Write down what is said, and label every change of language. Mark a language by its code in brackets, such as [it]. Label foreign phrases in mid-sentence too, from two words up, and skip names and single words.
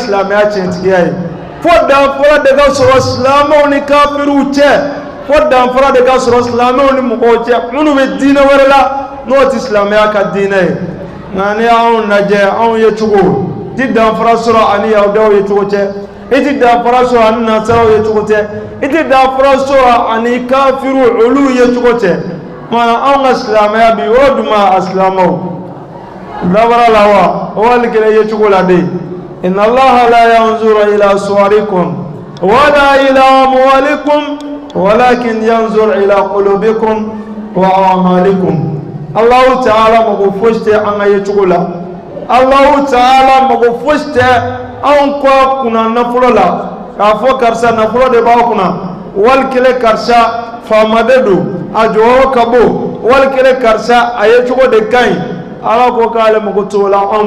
[bm] silamɛya tiɲɛtigiya ye fo danfara de ka sɔrɔ silamɛw ni kafiruw cɛ fo danfara de ka sɔrɔ silamɛw ni mɔgɔw cɛ minnu bɛ diinɛ wɛrɛ la n'o tɛ silamɛya ka diinɛ ye nka ni anw lajɛ anw ye cogo ti danfara sɔrɔ ani yahudaw ye cogo cɛ i ti danfara sɔrɔ ani nasaraw ye cogo tɛ i ti danfara sɔrɔ ani kafiru olu ye cogo tɛ mana anw ka silamɛya bi o duma a silamɛw dabara la wa o wali kelen ye cogo la de [ar] إن الله لا ينظر إلى صوركم ولا إلى أموالكم ولكن ينظر إلى قلوبكم وأعمالكم [bm] Allahu Ta'ala mago fosi tɛ an ka ye cogo la Allahu Ta'ala mago fosi tɛ anw kɔ kunna nafolo la k'a fɔ karisa nafolo de b'aw kunna wali kelen karisa faamaden don a jɔyɔrɔ ka bon wali kelen karisa a ye cogo de ka ɲi ala ko k'ale mago t'o la anw